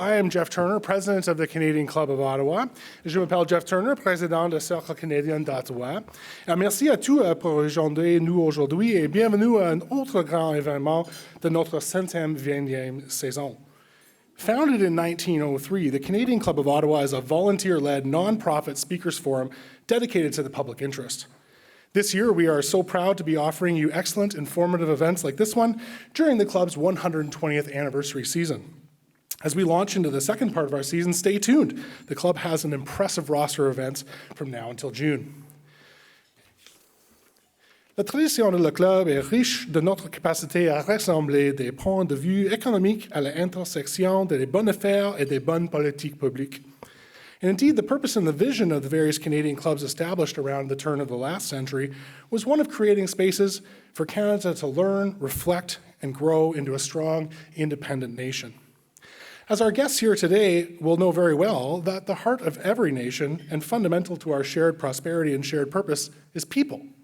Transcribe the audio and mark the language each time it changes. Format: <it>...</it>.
<en>I am Jeff Turner, president of the Canadian Club of Ottawa.</en> <fr>Je m'appelle Jeff Turner, président du Cercle canadien d'Ottawa. Merci à tous pour rejoindre nous aujourd'hui et bienvenue à un autre grand événement de notre 121e saison.</fr> <en>Founded in 1903, the Canadian Club of Ottawa is a volunteer-led, nonprofit speakers forum dedicated to the public interest. This year, we are so proud to be offering you excellent, informative events like this one during the club's 120th anniversary season. As we launch into the second part of our season, stay tuned. The club has an impressive roster of events from now until June.</en> <fr>La tradition de le club est riche de notre capacité à rassembler des points de vue économiques à l'intersection des bonnes affaires et des bonnes politiques publiques.</fr> <en>And indeed, the purpose and the vision of the various Canadian clubs established around the turn of the last century was one of creating spaces for Canada to learn, reflect, and grow into a strong, independent nation. As our guests here today will know very well, that the heart of every nation and fundamental to our shared prosperity and shared purpose is people.</en>